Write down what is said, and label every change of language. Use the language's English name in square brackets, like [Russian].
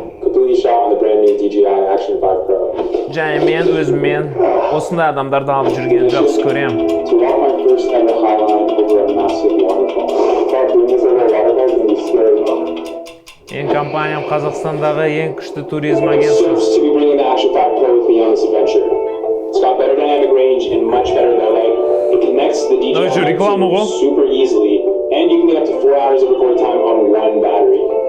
[English] Completely shot on the brand new DJI Action 5 Pro. [Kazakh] Және мен өзіммен осындай адамдарды алып жүрген жақсы көрем. [English] To walk my first ever highline over a massive waterfall. Thought doing this over a waterfall can be scary. [Kazakh] Ең компаниям Қазақстандағы ең күшті туризм [English] I'm [Kazakh] агенттігі. [English] stoked to be bringing the Action 5 Pro with me on this adventure. It's got better dynamic range and much better delay. It connects to the DJI [Kazakh] Що, реклама ғой? [English] super easily, and you can get up to 4 hours of record time on one battery.